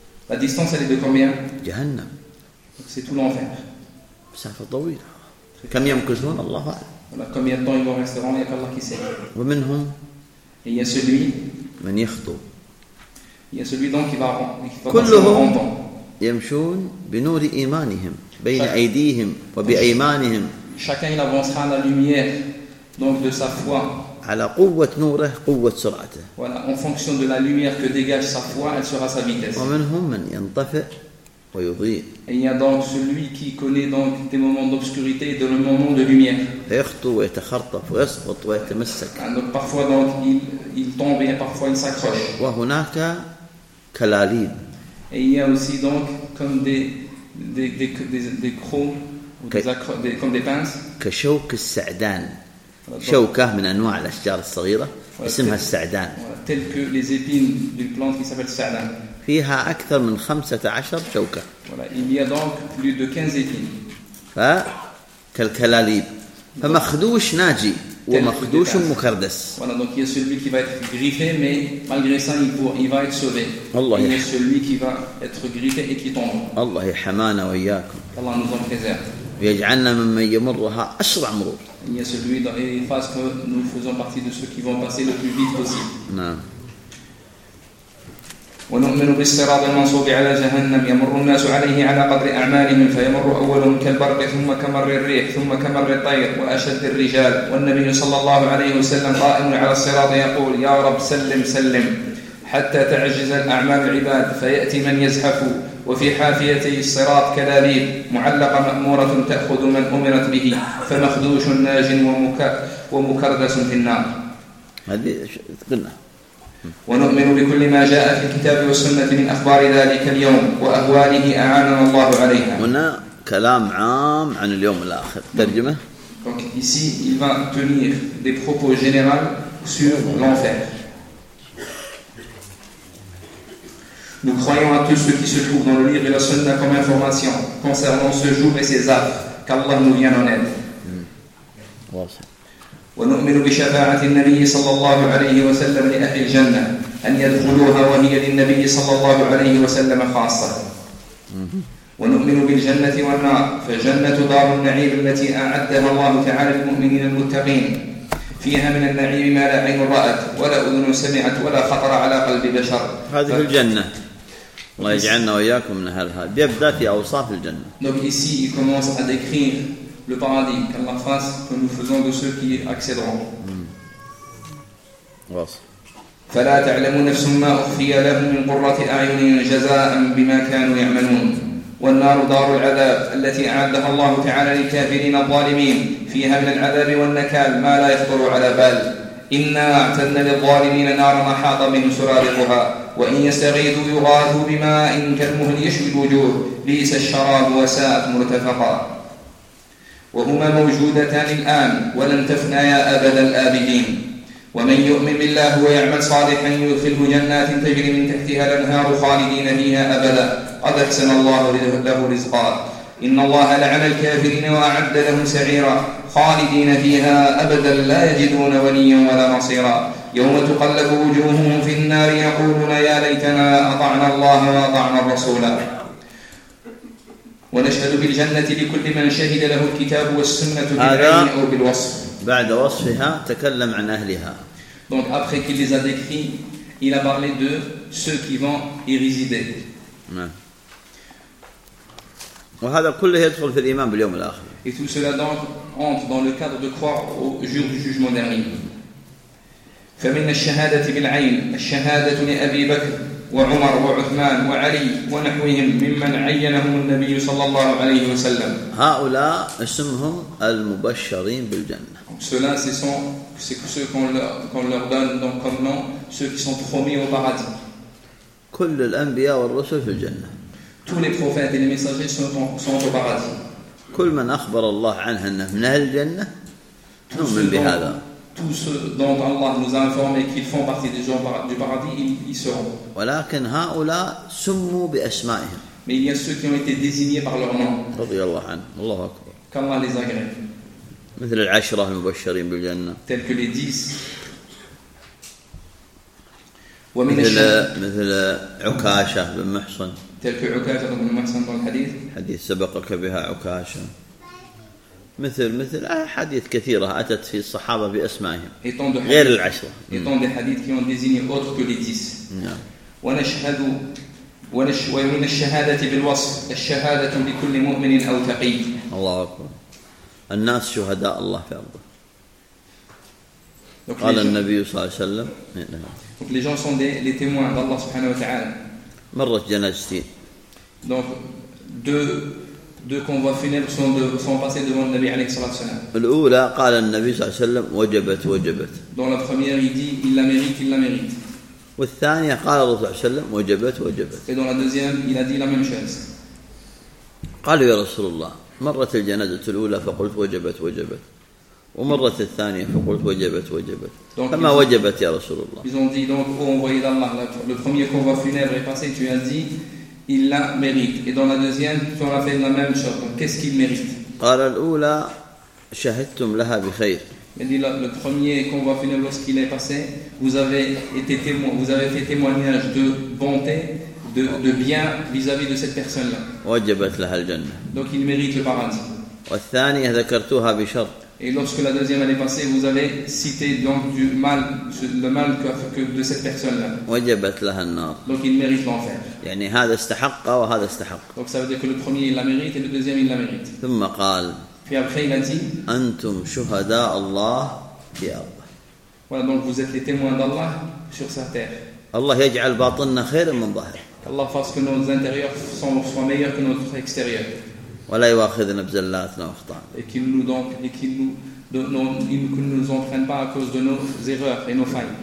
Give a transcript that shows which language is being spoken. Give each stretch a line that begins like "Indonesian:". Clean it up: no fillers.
French: La distance elle est de combien؟
Arabic: جهنم.
French: C'est tout l'enfer.
Arabic: مسافة طويلة. كم يمكثون الله أعلم.
French: Combien de temps ils vont rester là, il n'y a qu'Allah qui sait.
Arabic: ومنهم.
French: Et il y a celui.
Arabic: من يخطو.
French: Il y a celui donc qui va passer en temps.
Arabic: يمشون بنور إيمانهم بين أيديهم وبأيمانهم.
French: Chacun il avancera à la lumière donc de sa foi.
Arabic: على قوة نوره قوة سرعته.
French: Voilà, en fonction de la lumière que dégage sa foi, elle sera sa vitesse.
Arabic: ومنهم من ينطفئ ويضيء.
French: Il y a donc celui qui connaît donc des moments d'obscurité et des moments de lumière.
Arabic: يخطو ويتخرطف ويسقط ويتمسك.
French: Donc parfois donc il tombe et parfois il s'accroche.
Arabic: وهناك كلاليد.
French: Et il y a aussi donc comme des crocs comme des pinces.
Arabic: كشوك السعدان. شوكة من أنواع الأشجار الصغيرة اسمها السعدان.
French: Tel que les épines d'une plante qui s'appelle السعدان.
Arabic: فيها أكثر من 15 شوكة.
French: Il y a donc plus de 15 épines.
Arabic: فكالكلاليب. فمخدوش ناجي ومخدوش مكردس.
French: Voilà, donc il y a celui qui va être griffé, mais malgré ça, il va être sauvé. Allah il y a celui qui va être griffé et qui tombe.
Arabic: الله يحمانا وإياكم.
French: Allah nous en préserve.
Arabic: ويجعلنا ممن يمرها أسرع مرور.
French: Il y a celui dans les phases que nous faisons partie de ceux qui vont passer le plus vite possible.
Arabic: نعم. ونؤمن بالصراط المنصوب على جهنم يمر الناس عليه على قدر أعمالهم فيمر أولهم كالبرق ثم كمر الريح ثم كمر الطير وأشد الرجال والنبي صلى الله عليه وسلم قائم على الصراط يقول يا رب سلم سلم حتى تعجز الأعمال العباد فيأتي من يزحف وفي حافيته الصراط كلاليب معلقة مأمورة تأخذ من أمرت به فمخدوش ناج ومكردس في النار. هذه قلنا. ونؤمن بكل ما جاء في الكتاب والسنة من أخبار ذلك اليوم وأهواله أعاننا الله عليها. هنا كلام عام عن اليوم الآخر ترجمة.
French: Donc ici il va tenir des propos général sur l'enfer. Nous croyons à tout ce qui se trouve dans le livre et la sunna comme information concernant ce jour et ses affres, qu'Allah nous vienne en aide.
Arabic: ونؤمن بشفاعة النبي صلى الله عليه وسلم لأهل الجنة أن يدخلوها وهي للنبي صلى الله عليه وسلم خاصة. ونؤمن بالجنة والنار فجنة دار النعيم التي أعدها الله تعالى للمؤمنين المتقين فيها من النعيم ما لا عين رأت ولا أذن سمعت ولا خطر على قلب بشر. هذه الجنة الله يجعلنا وإياكم من أهلها. بيبدأ في أوصاف الجنة.
French: Donc ici il commence à décrire le paradis qu'Allah fasse que nous faisons de ceux qui accéderont.
Arabic: فلا تعلم نفس ما أخفي لهم من قرة أعين جزاء بما كانوا يعملون والنار دار العذاب التي أعدها الله تعالى للكافرين الظالمين فيها من العذاب والنكال ما لا يخطر على بال إنا أعتدنا للظالمين نارا أحاط بهم سرادقها وإن يستغيثوا يغاثوا بماء كالمهل يشوي الوجوه ليس الشراب وساءت مرتفقا وهما موجودتان الآن ولن تفنيا أبد الآبدين ومن يؤمن بالله ويعمل صالحا يدخله جنات تجري من تحتها الأنهار خالدين فيها أبدا قد أحسن الله له رزقا إن الله لعن الكافرين وأعد لهم سعيرا خالدين فيها أبدا لا يجدون وليا ولا نصيرا يوم تقلب وجوههم في النار يقولون يا ليتنا أطعنا الله وأطعنا الرسول ونشهد بالجنة لكل من شهد له الكتاب والسنة بالعلم أو بالوصف. بعد وصفها تكلم عن أهلها.
French: Donc après qu'il les a décrits, il a parlé de ceux qui vont y résider.
Arabic: وهذا كله يدخل في الإيمان باليوم الآخر.
French: Et tout cela entre dans le cadre de croire au jour du jugement dernier.
Arabic: فمن الشهادة بالعين الشهادة لأبي بكر وعمر وعثمان وعلي ونحوهم ممن عينهم النبي صلى الله عليه وسلم. هؤلاء اسمهم المبشرين بالجنة.
French: Cela, c'est ceux qu'on leur donne donc comme nom, ceux qui sont promis au paradis.
Arabic: كل الأنبياء والرسل في الجنة.
French: Tous les prophètes et les messagers sont au paradis.
Arabic: كل من أخبر الله عنه أنه من أهل الجنة. نؤمن بهذا.
French: Tous ceux dont Allah nous a informé qu'ils font partie des gens du paradis, ils seront.
Arabic: ولكن هؤلاء سموا بأسمائهم.
French: Mais il y a ceux qui ont été désignés par leur nom.
Arabic: رضي الله عنه. الله أكبر.
French: Qu'Allah les agrée.
Arabic: مثل العشرة المبشرين بالجنة.
French: Tel que les dix.
Arabic: مثل عكاشة بن محصن.
French: Tel que عكاشة بن محصن dans le hadith.
Arabic: حديث سبقك بها عكاشة. مثل أحاديث كثيرة أتت في الصحابة بأسمائهم. غير العشرة.
French: Étant des hadiths qui ont désigné autres que les dix.
Arabic: ونشهد ومن الشهادة بالوصف الشهادة بكل مؤمن أو تقي. الله أكبر. الناس شهداء الله في أرضه. قال النبي صلى الله عليه وسلم.
French: Les gens sont des témoins d'Allah
Arabic: سبحانه وتعالى. مرت جنازتين.
French: Donc deux convois funèbres sont passés devant le Nabi
Arabic: عليه الصلاة والسلام. الأولى قال النبي صلى الله عليه وسلم وجبت.
French: Dans la première il dit il la mérite.
Arabic: والثانية قال الرسول صلى الله عليه وسلم وجبت.
French: Et dans la deuxième il a dit la même chose.
Arabic: قال يا رسول الله مرت الجنازة الأولى فقلت وجبت ومرت الثانية فقلت وجبت donc فما وجبت يا رسول الله.
French: Ils ont dit donc au envoyé d'Allah le premier convoi funèbre est passé tu as dit il la mérite et dans la deuxième tu as fait la même chose donc qu'est-ce qu'il mérite.
Arabic: قال الأولى شهدتم لها بخير.
French: Il dit le premier convoi funèbre lorsqu'il est passé vous avez fait témoignage de bonté de bien vis-à-vis de cette personne-là.
Arabic: وجبت لها الجنة.
French: Donc il mérite le paradis.
Arabic: والثانية ذكرتها بشرط.
French: Et lorsque la deuxième année passée, vous avez cité donc du mal, le mal que de cette personne-là.
Arabic: وجبت لها النار.
French: Donc il mérite l'enfer.
Arabic: يعني هذا استحق وهذا استحق.
French: Donc ça veut dire que le premier il la mérite et le deuxième il la mérite.
Arabic: ثم قال.
French: Puis après il a dit.
Arabic: أنتم شهداء الله في الأرض.
French: Voilà donc vous êtes les témoins d'Allah sur sa terre.
Arabic: الله يجعل باطننا خير من ظاهر.
French: Allah fasse que nos intérieurs soient meilleurs que nos extérieurs.
Arabic: ولا يؤاخذنا بزلاتنا واخطائنا.
French: Et qu'il nous donc et qu'il nous donne qu'il nous entraîne pas à cause de nos erreurs et nos failles.